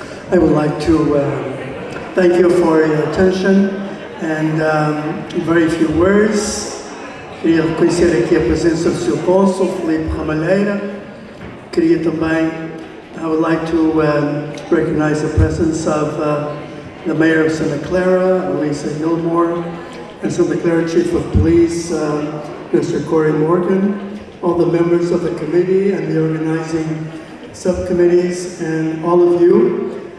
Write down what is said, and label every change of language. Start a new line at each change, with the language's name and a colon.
English: I would like to thank you for your attention and very few words.
Portuguese: Queria reconhecer aqui a presença do Sr. Cônsul, Filipe Ramalheira. Queria também,
English: I would like to recognize the presence of the Mayor of Santa Clara, Elisa Gilmore, and Santa Clara Chief of Police, Mr. Corey Morgan, all the members of the committee and the organizing subcommittees, and all of you.